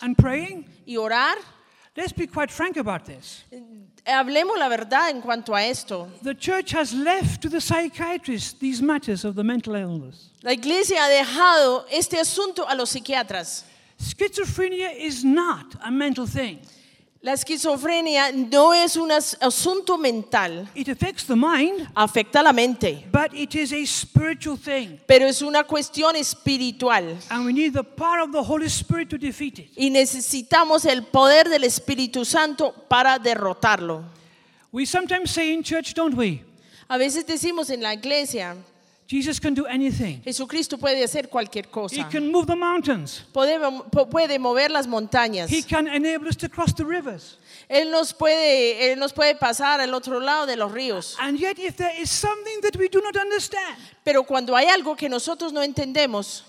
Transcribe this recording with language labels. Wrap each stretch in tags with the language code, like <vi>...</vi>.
<en>And praying?</en> <es>¿Y orar?</es> <en>Let's be quite frank about this.</en> <es>Hablemos la verdad en cuanto a esto.</es> <en>The church has left to the psychiatrists these matters of the mental illness.</en> <es>La iglesia ha dejado este asunto a los psiquiatras.</es> <en>Schizophrenia is not a mental thing.</en> <es>La esquizofrenia no es un asunto mental.</es> <en>It affects the mind.</en> <es>Afecta la mente.</es> <en>But it is a spiritual thing.</en> <es>Pero es una cuestión espiritual.</es> <en>And we need the power of the Holy Spirit to defeat it.</en> <es>Y necesitamos el poder del Espíritu Santo para derrotarlo.</es> <en>We sometimes say in church, don't we?</en> <es>A veces decimos en la iglesia.</es> <en>Jesus can do anything.</en> <es>Jesucristo puede hacer cualquier cosa.</es> <en>He can move the mountains.</en> <es>Puede mover las montañas.</es> <en>He can enable us to cross the rivers.</en> <es>Él nos puede pasar al otro lado de los ríos.</es> <en>And yet if there is something that we do not understand.</en> <es>Pero cuando hay algo que nosotros no entendemos.</es>